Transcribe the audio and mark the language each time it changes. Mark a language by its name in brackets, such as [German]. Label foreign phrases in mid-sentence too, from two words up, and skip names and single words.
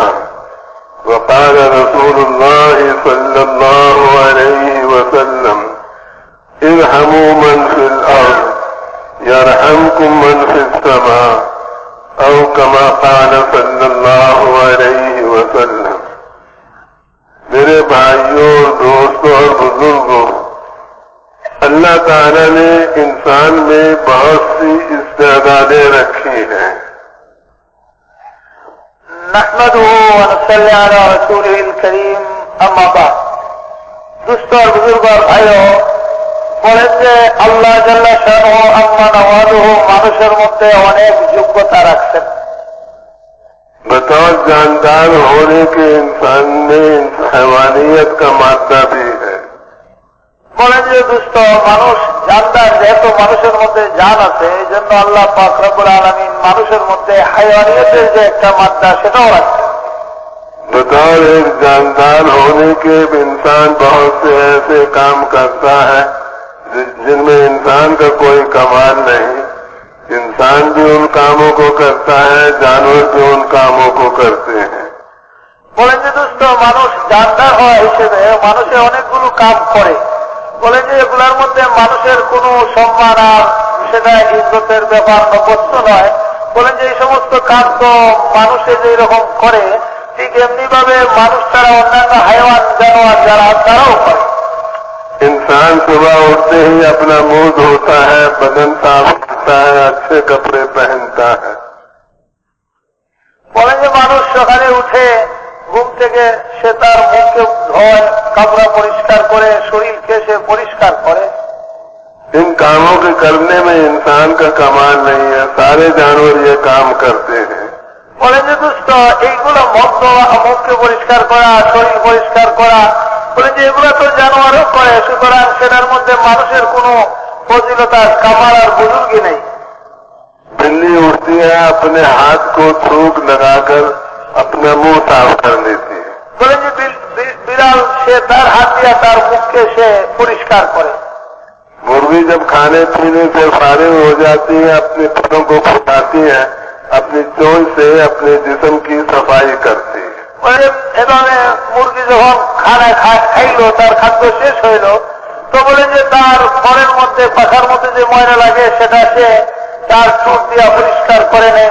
[Arabic] وقال رسول الله صلى الله عليه وسلم ارحموا من في الأرض يرحمكم من في السماء أو كما قال صلى الله عليه وسلم. [Urdu] میرے بھائیوں اور دوستوں اور بزرگوں، اللہ تعالیٰ نے انسان میں بہت سی استعدادیں رکھی ہیں. [Arabic] نحمده ونصلي على رسوله الكريم اما بعد. [Urdu] دوست اور بزرگ اور بھائیوں، [Bangla] বলেন যে [Arabic] الله جل شأنه عم نواله [Bangla] মানুষের মধ্যে অনেক যোগ্যতা রাখছেন। [Urdu] بطور جاندار ہونے کے انسان میں حیوانیت کا مادہ بھی ہے. [Bangla] বলেন যে দুষ্ট মানুষ জানদার, যেহেতু মানুষের মধ্যে জান আছে, এই জন্য আল্লাহ পাক [Arabic] رب العالمين [Bangla] মানুষের মধ্যে হাইওয়ানিয়তের যে একটা মাত্রা সেটাও রাখছেন. [Urdu] بطور ایک جاندار ہونے کے انسان بہت سے ایسے کام کرتا ہے جن میں انسان کا کوئی کمال نہیں. انسان بھی ان کاموں کو کرتا ہے، جانور بھی ان کاموں کو کرتے ہیں. [Bangla] বলেন যে দুষ্ট মানুষ জানদার হওয়া হিসেবে মানুষে অনেকগুলো কাম করে। বলেন যে এগুলোর মধ্যে মানুষের কোনো সম্মান আর সেটা ইজ্জতের ব্যাপার নবস্ত নয়। বলেন যে এই সমস্ত কাজ তো মানুষে যেই রকম করে ঠিক এমনি ভাবে মানুষ ছাড়া অন্যান্য হাইওয়ান জানোয়ার যারা তারাও করে. [Urdu] انسان صبح اٹھتے ہی اپنا منہ دھوتا ہے، بدن صاف کرتا ہے، اچھے کپڑے پہنتا ہے. [Bangla] বলেন যে মানুষ সকালে উঠে ঘুম থেকে সে তার মুখকে ধোয়, কাপড় পরিষ্কার করে, শরীরকে সে পরিষ্কার করে. [Urdu] ان کاموں کے کرنے میں انسان کا کمال نہیں ہے، سارے جانور یہ کام کرتے ہیں. [Bangla] বলেন যে দুষ্ট এইগুলো মুখকে পরিষ্কার করা, শরীর পরিষ্কার করা, বলেন যে এগুলো তো জানোয়ারও করে, সুতরাং সেটার মধ্যে মানুষের কোনো ফজিলতার কামাল আর বুজুর্গি নেই. [Urdu] بلی اٹھتی ہے، اپنے ہاتھ کو تھوک لگا کر اپنا منہ صاف کر لیتی ہے. [Bangla] বলেন যে বিড়াল সে তার হাত দিয়া তার মুখকে সে পরিষ্কার করে. [Urdu] مرغی جب کھانے پینے سے فارغ ہو جاتی ہے اپنے پروں کو پھٹاتی ہے، اپنی چونچ سے اپنے جسم کی صفائی کرتی ہے. [Bangla] এভাবে মুরগি যখন খানা খাইল, তার খাদ্য শেষ হইল, তো বলেন যে তার ঘরের মধ্যে পাখার মধ্যে যে ময়লা লাগে সেটা সে তার চুট দিয়া পরিষ্কার করে নেয়.